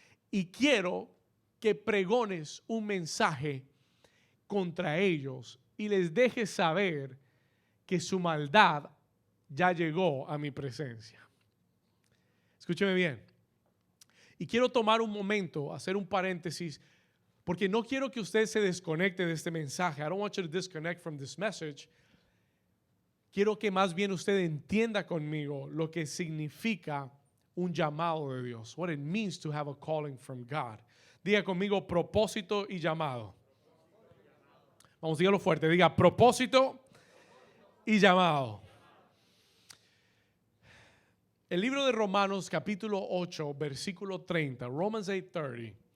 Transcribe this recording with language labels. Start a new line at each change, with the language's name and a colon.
Spanish: Y quiero que pregones un mensaje contra ellos y les dejes saber que su maldad ya llegó a mi presencia. Escúcheme bien. Y quiero tomar un momento, hacer un paréntesis, porque no quiero que usted se desconecte de este mensaje.
English: I don't want you to disconnect from this message.
Spanish: Quiero que más bien usted entienda conmigo lo que significa un llamado de Dios.
English: What it means to have a calling from God.
Spanish: Diga conmigo: propósito y llamado. Vamos, dígalo fuerte. Diga: propósito y llamado. El libro de Romanos capítulo 8 versículo 30,
English: Romans 8:30.